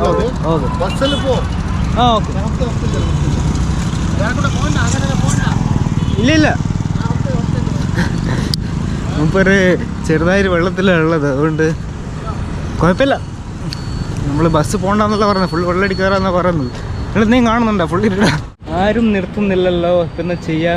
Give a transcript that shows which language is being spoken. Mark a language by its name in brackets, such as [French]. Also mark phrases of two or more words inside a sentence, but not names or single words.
[Kannada] ಹೌದು. ಬಸ್ಸಲ್ಲಿ ಪೋ [Malayalam] ആ ഓക്കെ. [Kannada] ಯಾರು ಕೂಡ ಫೋನ್ [Malayalam] ഇല്ല ഇല്ല, മൂപ്പര് ചെറുതായൊരു വെള്ളത്തിലാണ് ഉള്ളത്, അതുകൊണ്ട് കുഴപ്പമില്ല. നമ്മൾ ബസ് പോകണ്ടെന്നല്ല പറഞ്ഞത്, ഫുൾ വെള്ളടി കയറാന്നാണ് പറയുന്നത്. നിങ്ങൾ എന്തെങ്കിലും കാണുന്നുണ്ടോ? ഫുൾ ഇരുട, ആരും നിർത്തുന്നില്ലല്ലോ, ഇപ്പം എന്താ ചെയ്യാം.